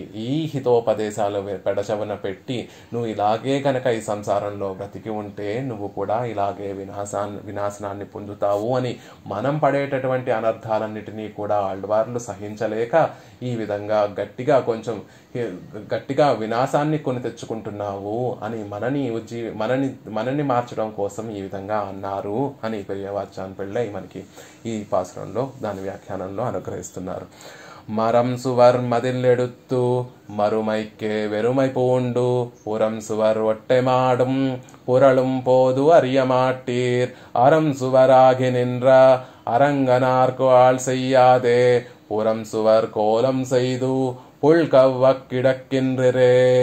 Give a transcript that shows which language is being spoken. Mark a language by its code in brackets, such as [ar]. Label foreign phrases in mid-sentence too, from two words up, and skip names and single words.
[te] ఈ హితోపదేశాలు పెడచవన పెట్టి నువ్వు ఇలాగే గనక ఈ సంసారంలో బ్రతికి ఉంటే నువ్వు కూడా ఇలాగే వినాశనాన్ని పొందుతావు అని మనం పడేటటువంటి అనర్థాలన్నిటినీ కూడా ఆళ్వార్లు సహించలేక ఈ విధంగా గట్టిగా వినాశాన్ని కొని తెచ్చుకుంటున్నావు అని మనని మార్చడం కోసం ఈ విధంగా అన్నారు అని పెరియవాచాన్ పిళ్ళై మనకి ఈ పాసురంలో దాని వ్యాఖ్యానంలో అనుగ్రహిస్తున్నారు. [ta] மரம் சுவர் மதில் எடுத்து மறுமைக்கே வெறுமை பூண்டு புறம் சுவர் ஒட்டை மாடும் புரளும் போது அறிய மாட்டீர் அறம் சுவராகி நின்ற அரங்கனார்க்கு ஆள் செய்யாதே புறம் சுவர் கோலம் செய்து புல் கவ்வ கிடக்கின்றே.